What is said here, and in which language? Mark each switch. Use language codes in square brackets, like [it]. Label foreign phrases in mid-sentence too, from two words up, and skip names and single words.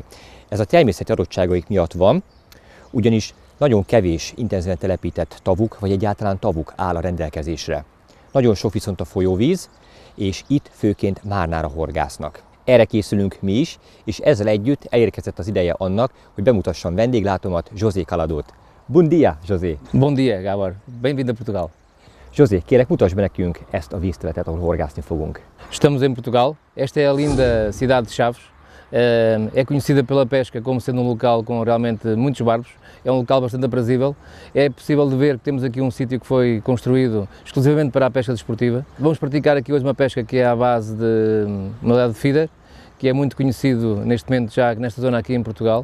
[hu] Ez a természeti adottságaik miatt van, ugyanis nagyon kevés intenzíven telepített tavuk, vagy egyáltalán tavuk áll a rendelkezésre. Nagyon sok viszont a folyóvíz, és itt főként márnára horgásznak. Erre készülünk mi is, és ezzel együtt elérkezett az ideje annak, hogy bemutassam vendéglátomat, José Caladót. [pt] Bom dia, José! Bom dia, Gábor! Bem-vindo a Portugal! [hu] José, kérlek, mutasd be nekünk ezt a vízterületet, ahol horgászni fogunk. [pt] Estamos em Portugal. Esta é a linda cidade de Chaves. É conhecida pela pesca como sendo local com realmente muitos barbos. É local bastante aprazível. É possível de ver que temos aqui sítio que foi construído exclusivamente para a pesca desportiva. Vamos praticar aqui hoje uma pesca que é à base de modalidade de feeder, que é muito conhecido neste momento já nesta zona aqui em Portugal.